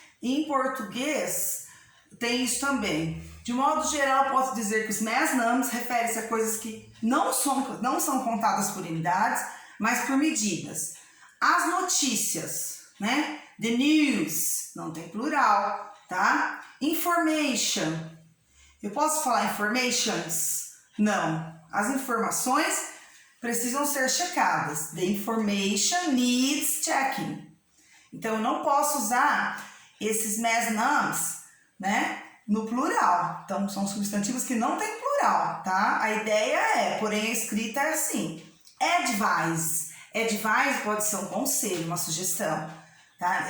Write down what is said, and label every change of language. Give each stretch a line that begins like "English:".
Portuguese: Em português, tem isso também. De modo geral, posso dizer que os mass nouns referem-se a coisas que não são contadas por unidades, mas por medidas. As notícias, né?
English: The news,
Portuguese: não tem plural, tá? Information. Eu posso falar informations? Não. As informações precisam ser checadas.
English: The information needs checking.
Portuguese: Então, eu não posso usar esses mass nouns, né, no plural. Então, são substantivos que não têm plural, tá? A ideia porém a escrita é assim. Advise. Advise pode ser um conselho, uma sugestão, tá?